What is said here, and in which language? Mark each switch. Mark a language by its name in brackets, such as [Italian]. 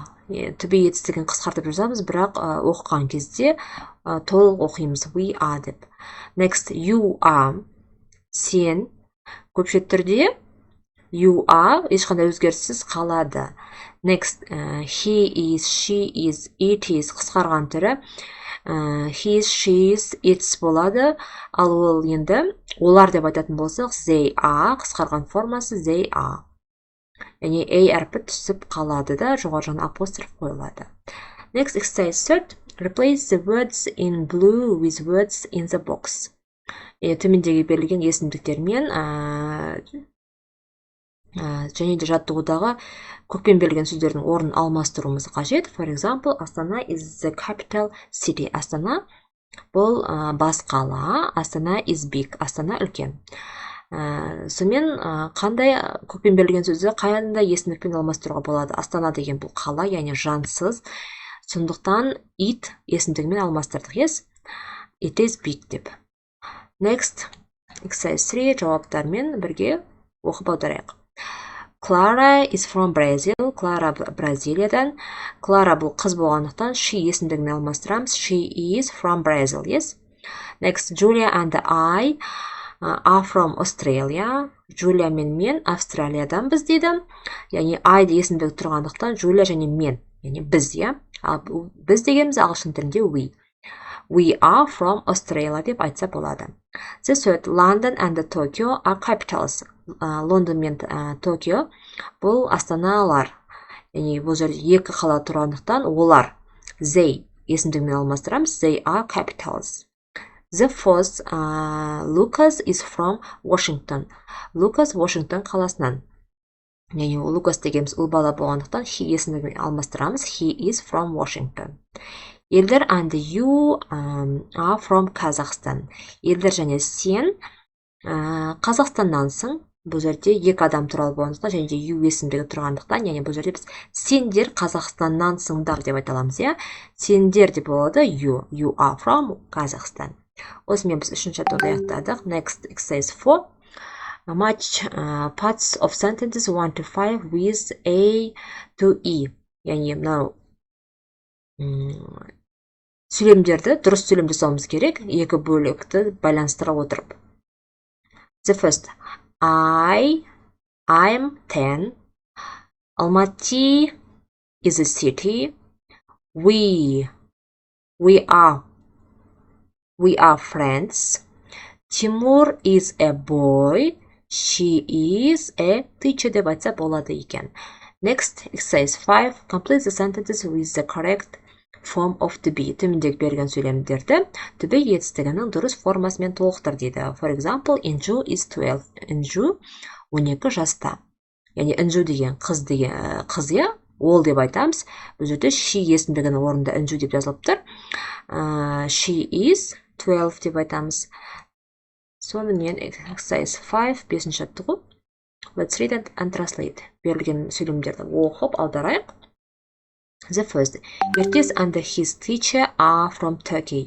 [Kazakh] To be етістігін қысқартып жазамыз, бірақ оқыған кезде толық оқимыз [English] we are [Kazakh] деп. [English] Next, you are. [Kazakh] Сен. Көпше түрде you are ешқандай өзгеріссіз қалады. [English] Next, he is, she is, it is [Kazakh] қысқарған түрі [English] his, she's, its болады. [Kazakh] Ал ол енді олар деп айтатын болсақ [English] they are [Kazakh] қысқарған формасы they are. Яғни a әрпі түсіп қалады да, жоғары жағына апостроф қойылады. [English] Next, exercise 3. Replace the words in blue with words in the box. [Kazakh] Төмендегі берілген есімдіктермен және де жаттығудағы көкпен берілген сөздердің орнын алмастыруымыз қажет. [English] For example, Астана is the capital city. [Kazakh] Астана бұл бас қала. [English] Астана is big. [Kazakh] Астана үлкен. Сонымен қандай көкпен берілген сөзді қандай есімдікпен алмастыруға болады? Астана деген бұл қала, яғни жансыз. Сондықтан it есімдігімен алмастырдық. [English] Yes, it is big деп. Next, exercise 3 [Kazakh] жауаптармен бірге оқып аударайық. [English] Clara is from Brazil. [Kazakh] Clara Бразилиядан. Clara бұл қыз болғандықтан she есімдігімен алмастырамыз. [English] She is from Brazil. Yes. Next, Julia and I are from Australia. [Kazakh] Julia мен Австралиядан біз дейді. Яғни I есімдігі тұрғандықтан Julia және мен, яғни біз, біз дегеніміз ағылшын тілінде we. [English] We are from Australia [Kazakh] деп айтса болады. [English] The third, London and Tokyo are capitals. [Kazakh] Лондон мен Токио бұл астаналар. Яғни бұл жерде екі қала тұрғандықтан олар they есімдігімен алмастырамыз. [English] They are capitals. The fourth, Lucas is from Washington. [Kazakh] Lucas Washington қаласынан. Яғни Lucas дегеніміз ұл бала болғандықтан he есімдігімен алмастырамыз. [English] He is from Washington. Елдер and you are from Kazakhstan. [Kazakh] Елдер және сен Қазақстаннансың. Бұл жерде екі адам туралы болғандықтан және де you есімдігі тұрғандықтан, яғни бұл жерде біз сендер Қазақстаннансыңдар деп айта аламыз, Сендер деп болады [English] you are from Kazakhstan. [Kazakh] Осымен біз үшінші жаттығуды аяқтадық. [English] Next, exercise 4. Match parts of sentences 1 to 5 with A to E. [Kazakh] Яғни мынау сөйлемдерді дұрыс сөйлем жасауымыз керек, екі бөлікті байланыстыра отырып. [English] The first, I'm 10. Almaty is a city. We are friends. Timur is a boy. She is a teacher [Kazakh] деп айтса болады екен. [English] Next, exercise 5. Complete the sentences with the correct form of to be. [Kazakh] Төмендегі берген сөйлемдерді to be етістігінің дұрыс формасымен толықтыр дейді. [English] For example, Inju is 12. [Kazakh] Inju 12 жаста. Яғни Inju деген қыз, ол деп айтамыз. Бұл жерде she есімдігінің орнында інжу деп жазылып тұр. [English] She is 12 [Kazakh] деп айтамыз. Сонымен exercise 5, 5-ші жаттығу. [English] Let's read and translate. [Kazakh] Берілген сөйлемдерді оқып аударайық. [English] The first. Ертес and his teacher are from Turkey.